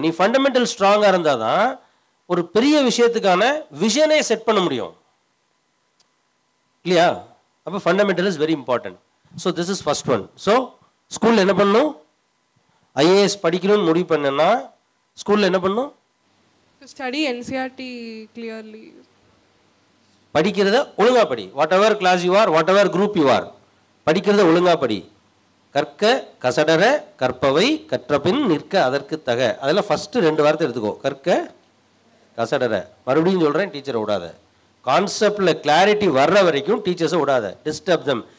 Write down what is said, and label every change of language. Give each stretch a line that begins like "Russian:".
Tamil: நீ ஃபண்டமெண்டல் ஸ்ட்ராங்காக இருந்தால் தான் ஒரு பெரிய விஷயத்துக்கான விஷனே செட் பண்ண முடியும் இல்லையா?
English: அப்போ fundamental is very important. So this is first one. So
Tamil: ஸ்கூலில் என்ன பண்ணணும்? ஐஏஎஸ் படிக்கணும்னு முடிவு பண்ணேன்னா ஸ்கூலில் என்ன பண்ணணும்?
English: Study NCERT clearly.
Tamil: படிக்கிறத ஒழுங்காக படி.
English: whatever class you are, whatever group you are,
Tamil: படிக்கிறத ஒழுங்காக படி. கற்க கசடர கற்பவை கற்றபின் நிற்க அதற்கு தக. அதெல்லாம் ஃபஸ்ட்டு 2 வார்த்தை எடுத்துக்கோ. கற்க கசடர. மறுபடியும் சொல்கிறேன், டீச்சரை விடாத. கான்செப்டில் கிளாரிட்டி வர்ற வரைக்கும் டீச்சர்ஸை விடாத.
English: Disturb them.